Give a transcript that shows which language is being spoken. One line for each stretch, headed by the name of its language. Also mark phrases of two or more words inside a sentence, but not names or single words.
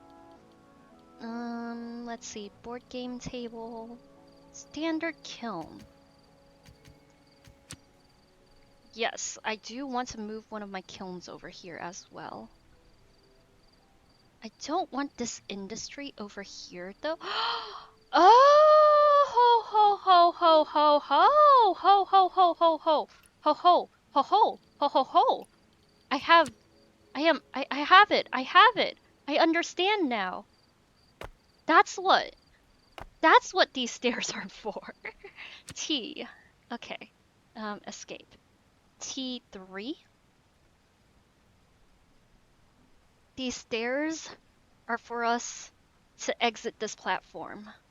English: Let's see, board game table, standard kiln. Yes, I do want to move one of my kilns over here as well. I don't want this industry over here though. Oh, ho ho ho ho ho ho ho ho ho ho ho ho ho ho ho ho ho ho. I have it. I have it. I understand now. That's what these stairs are for. T. Okay. Escape. T3. These stairs are for us to exit this platform.